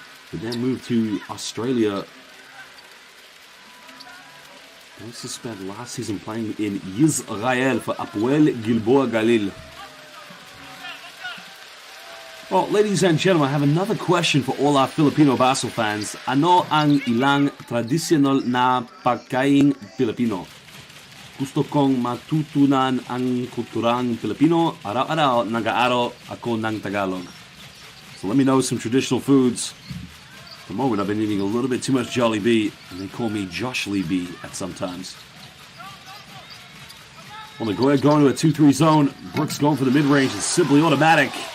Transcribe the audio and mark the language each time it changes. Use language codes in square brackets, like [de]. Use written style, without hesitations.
[en] But then moved to Australia. He also spent last season playing in Israel for Hapoel Gilboa Galil. Well, ladies and gentlemen, I have another question for all our Filipino basketball fans. [tl] Ano ang ilang traditional na pagkain Pilipino? Gusto kong matutunan ang kulturang Pilipino. Araw-araw nag-aaral ako ng Tagalog. [en] So let me know some traditional foods. At the moment, I've been eating a little bit too much Jollibee, and they call me Josh Lee B at sometimes. Well, Nagoya going to a 2-3 zone. Brooks going for the mid-range. It's simply automatic.